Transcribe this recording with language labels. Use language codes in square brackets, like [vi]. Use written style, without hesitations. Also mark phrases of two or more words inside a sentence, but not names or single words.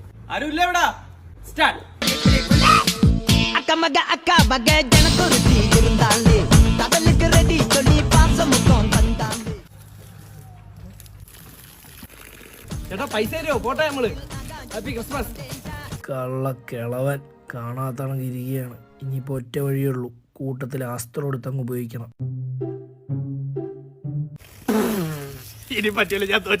[ml] ആരുമില്ല ഇവിടെ. സ്റ്റാർട്ട്. [ta] அக்கா மக ஜனக்குருத்தி இருந்தாலே கடலுக்கு ரெடி சொல்லி பாசமுத்தம் தந்தாலே. [ml] ചേട്ടാ പൈസ തരുമോ? പോട്ടെ നമ്മള്. [en] Happy Christmas. [ml] കള്ളക്കിളവൻ കാണാത്തണക്ക് ഇരിക്കുകയാണ്. ഇനിയിപ്പോൾ ഒറ്റ വഴിയുള്ളൂ, കൂട്ടത്തിൽ അസ്ത്രം എടുത്തങ്ങ് ഉപയോഗിക്കണം. ഇനി പറ്റില്ല, ഞാൻ തോറ്റു.